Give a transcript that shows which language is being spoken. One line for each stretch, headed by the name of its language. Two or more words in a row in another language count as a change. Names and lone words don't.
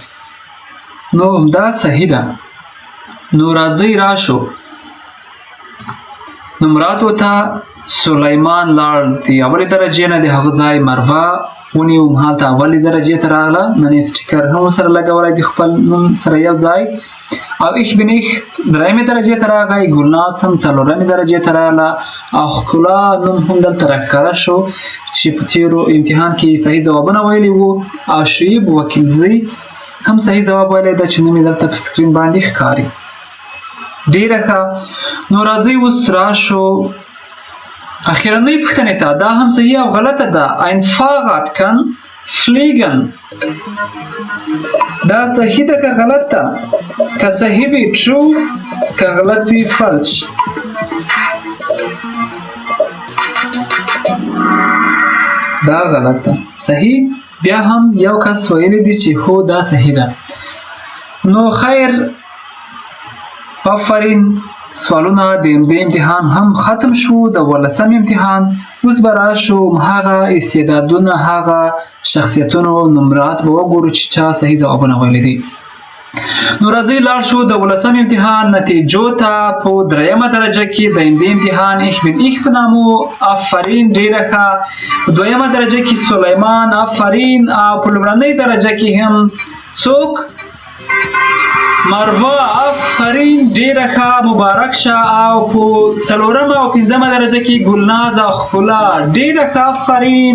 Pashto: نو دا صحیح ده. نو راځئ راشو نمراتو ته. سلیمان لاړ د اولې درجې نه د هغه ځای مروه ونیو، هلته اولې درجې ته راغله. نن یې سټیکر هم سره لګولی د خپل نوم سره یو ځای. او ich bin ich 3مې درجې ته راغی. ګلناز هم 4مې درجې ته راغله. او ښکلا نوم هم دلته راښکاره شو چې په تېرو امتحان کې صحیح ځوابونه ویلي وو. او شعیب وکیلزی هم صحیح ځواب ویلی ده چې نوم یې دلته په سکرین باندې ښکاري. ډېره ښه. نو راځئ اوس راشو اخرنۍ پوښتنې ته. دا هم صحیح او غلطه ده.
German: ein Fahrrad kann fliegen.
Pashto: دا صحیح ده که غلط ده؟ که صحیح وي true که غلط وي false. دا غلط ده. صحیح. بیا هم یو کس ویلی دی چې هو دا صحیح ده. نو خیر آفرین. سوالونه د همدې امتحان هم ختم شو، د 14م امتحان. اوس به راشو هغه استعدادونه، هغه شخصیتونو نمرات به وګورو چې چا صحیح ځوابونه ویلي دي. نو راځئ لاړ شو د 14م امتحان نتیجو ته. په 3مه درجه کې د همدې امتحان ich bin ich په نامو آفرین ډېره ښه. په 2مه درجه کې سلیمان آفرین. او په لومړنۍ درجه کې هم څوک؟ مروه آفرین ډېره ښه مبارک شه. او په 4مه او 5مه درجه کې ګلناز او ښکلا ډېره ښه آفرین.